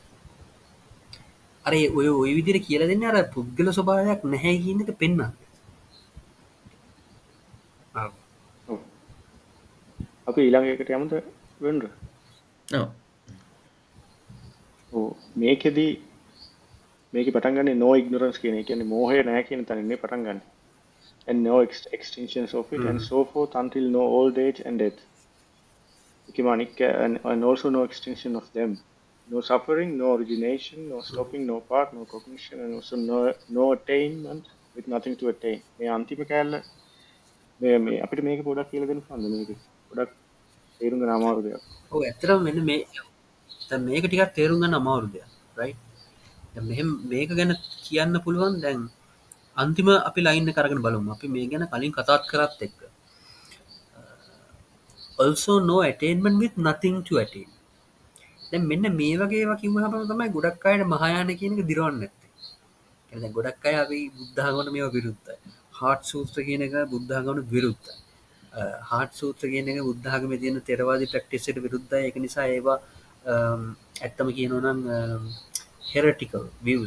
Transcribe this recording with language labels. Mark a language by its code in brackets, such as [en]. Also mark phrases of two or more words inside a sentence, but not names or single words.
[si] අර ඔය විදිහට කියලා දෙන්නේ අර පුද්ගල ස්වභාවයක් නැහැ කියන එක පෙන්වන්න. අපි ඊළඟ එකට යමුද වෙන්න? ඔව්. මේකෙදී මේකේ පටන් ගන්නේ [en] no ignorance [si] කියන එක. කියන්නේ මෝහය නැහැ කියන තැනින් පටන් ගන්න. [en] And no extinctions of it and so forth until no old age and death. And also no extinction of them. No suffering, no origination, no stopping, no part, no cognition, and also no attainment with nothing to attain. [si] මේ අන්තිම කැලල මේ අපිට මේක පොඩක් කියලා දෙන්න පුළුවන්ද මේක? පොඩක් තේරුම් ගන්න අමාරු දෙයක්. ඔව් ඇත්තටම මෙන්න මේ දැන් මේක ටිකක් තේරුම් ගන්න අමාරු දෙයක්. right? දැන් මෙහෙම මේක ගැන කියන්න පුළුවන් දැන් අන්තිම අපි ලයින් එක අරගෙන බලමු. අපි මේ ගැන කලින් කතාත් කරත් එක්ක. [en] Also no attainment with nothing to attain. [si] දැන් මෙන්න මේ වගේ ඒවා කිව්වහම තමයි ගොඩක් අයට මහායාන කියන එක දිරවන්නේ නැත්තේ. يعني දැන් ගොඩක් අය අපි බුද්ධ ආගමට මේවා විරුද්ධයි. හාර්ට් සූත්‍ර කියන එක බුද්ධ ආගමට විරුද්ධයි. හාර්ට් සූත්‍ර කියන එක බුද්ධ ආගමේ තියෙන ථෙරවාදී ප්‍රැක්ටිස් එකට විරුද්ධයි. ඒක නිසා ඒවා ඇත්තම කියනවා නම් [en] heretical views.